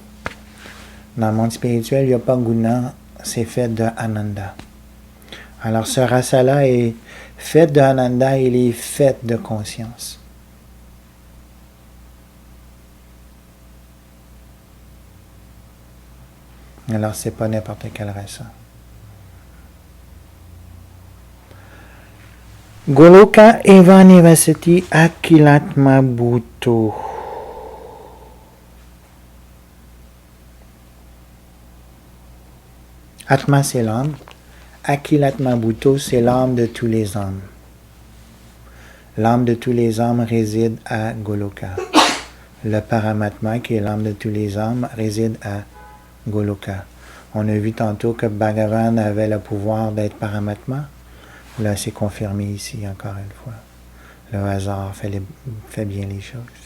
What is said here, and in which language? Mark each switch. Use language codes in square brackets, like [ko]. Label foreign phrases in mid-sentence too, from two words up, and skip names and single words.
[fr] Dans le monde spirituel, il n'y a pas guna, c'est fait de Ananda. Alors ce rasa-là est fait de Ananda, il est fait de conscience. Alors c'est pas n'importe quel rasa. [sa] Goloka eva nivasati akilatma bhuto. [fr] Atma, c'est l'âme. [sa] Akilatma bhuto, [fr] c'est l'âme de tous les hommes. L'âme de tous les hommes réside à Goloka. Le Paramatma, qui est l'âme de tous les hommes, réside à Goloka. On a vu tantôt que Bhagavan avait le pouvoir d'être Paramatma. Là, c'est confirmé ici, encore une fois. Le hasard fait bien les choses.